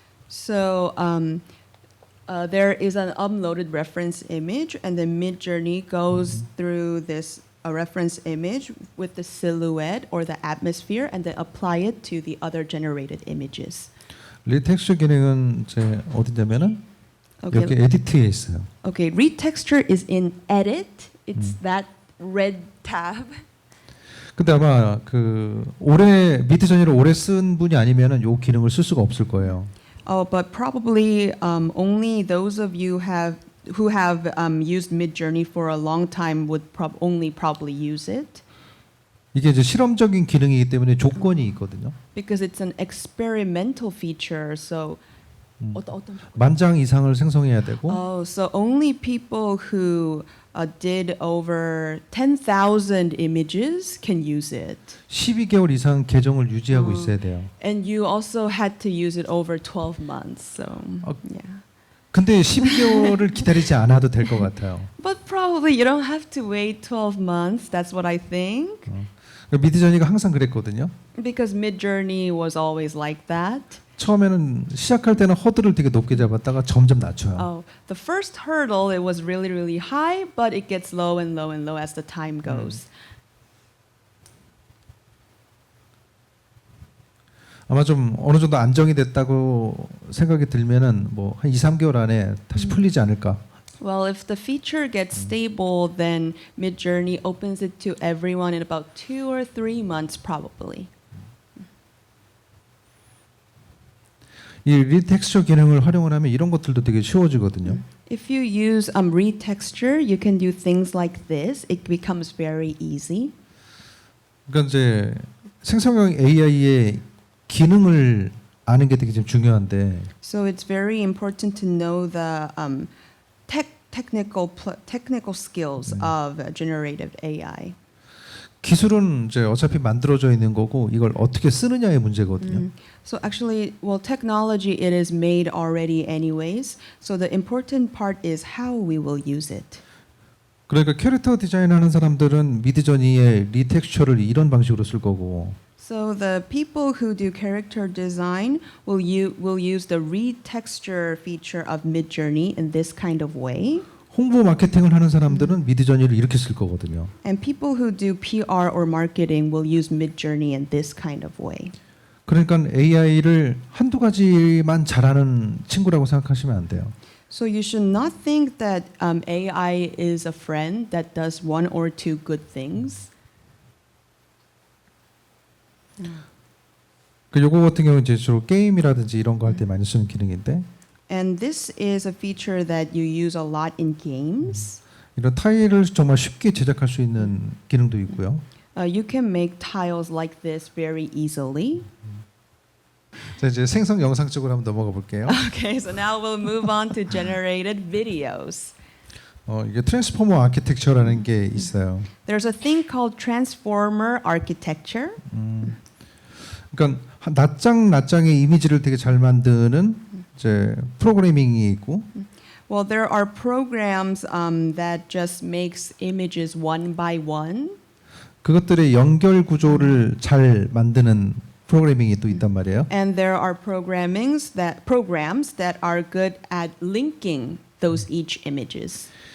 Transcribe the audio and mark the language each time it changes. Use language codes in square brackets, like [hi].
[en] So there is an uploaded reference image, and then Midjourney goes through this reference image with the silhouette or the atmosphere, and then apply it to the other generated images. [ko] 리텍스처 기능은 이제 어디냐면은 여기 [en] Okay. [ko] 에디트에 있어요. [en] Okay. Retexture is in Edit. It's that red tab. [ko] 근데 아마 그 올해 미드저니를 오래 쓴 분이 아니면은 요 기능을 쓸 수가 없을 거예요. [en] Oh, but probably only those of you who have used Midjourney for a long time would probably use it. [ko] 이게 이제 실험적인 기능이기 때문에 조건이 있거든요. [en] Because it's an experimental feature, so [ko] 어떤 만장 이상을 생성해야 되고 [en] Oh, so only people who did over 10,000 images can use it. [ko] 12개월 이상 계정을 유지하고 있어야 돼요. [en] And you also had to use it over 12 months. So, yeah. [ko] 근데 12개월을 기다리지 않아도 될 것 같아요. [en] But probably you don't have to wait 12 months. That's what I think. [ko] 미드저니가 항상 그랬거든요. [en] Because Midjourney was always like that. [ko] 처음에는 시작할 때는 허들을 되게 높게 잡았다가 점점 낮춰요. [en] Oh, the first hurdle it was really really high, but it gets low and low and low as the time goes. [ko] 아마 좀 어느 정도 안정이 됐다고 생각이 들면은 뭐 한 2, 3개월 안에 다시 풀리지 않을까. [en] Well, if the feature gets stable, then Midjourney opens it to everyone in about 2 or 3 months probably. [ko] 이 리텍스처 기능을 활용을 하면 이런 것들도 되게 쉬워지거든요. [en] If you use retexture, you can do things like this. It becomes very easy. [ko] 그러니까 이제 생성형 AI의 기능을 아는 게 되게 좀 중요한데 [en] So it's very important to know the technical skills of generative AI. [ko] 기술은 이제 어차피 만들어져 있는 거고 이걸 어떻게 쓰느냐의 문제거든요. [en] So actually, well, technology it is made already anyways. So the important part is how we will use it. [ko] 그러니까 캐릭터 디자인하는 사람들은 미드저니의 리텍스처를 이런 방식으로 쓸 거고 [en] So the people who do character design will use the retexture feature of Midjourney in this kind of way. [ko] 홍보 마케팅을 하는 사람들은 미드저니를 이렇게 쓸 거거든요. [en] And people who do PR or marketing will use Midjourney in this kind of way. [ko] 그러니까 AI를 한두 가지만 잘하는 친구라고 생각하시면 안 돼요. [en] So you should not think that AI is a friend that does 1 or 2 good things. [ko] 그 요거 같은 경우는 이제 주로 게임이라든지 이런 거 할 때 많이 쓰는 기능인데 [en] And this is a feature that you use a lot in games. [ko] 이런 타일을 정말 쉽게 제작할 수 있는 기능도 있고요. [en] You can make tiles like this very easily. [ko] 자 이제 생성 영상 쪽으로 한번 넘어가 볼게요. [en] Okay, so now we'll move on to generated videos. [ko] 이게 트랜스포머 아키텍처라는 게 있어요. [en] There's a thing called transformer architecture. [ko] 그러니까 낱장의 이미지를 되게 잘 만드는 이제 프로그래밍이 있고 [en] Well, there are programs that just makes images one by one. [ko] 그것들의 연결 구조를 잘 만드는 프로그래밍이 또 있단 말이에요. [en] And there are programs that are good at linking those each images.